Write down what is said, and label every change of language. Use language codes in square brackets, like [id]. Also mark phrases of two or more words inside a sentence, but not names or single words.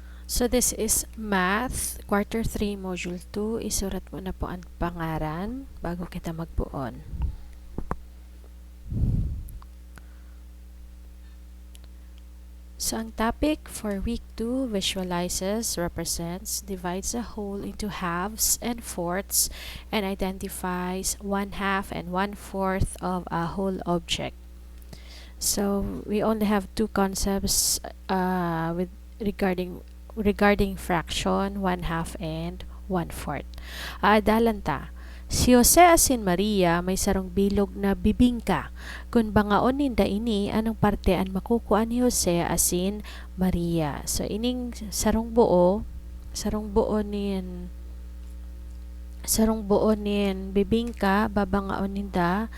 [en] So this is Math, Quarter 3, Module 2. [bik] Isurat mo na po ang pangaran bago kita magbuon. [en] So ang topic for Week 2 visualizes, represents, divides a whole into halves and fourths, and identifies 1/2 and 1/4 of a whole object. So we only have two concepts regarding fraction, 1/2 and 1/4. [bik] Aadalan ta. Si Jose asin Maria may sarong bilog na bibingka. Kung bangaon ninda ini, anong parte ang makukuha ni Jose asin Maria? So ining sarong buo nin bibingka babangaon ninda.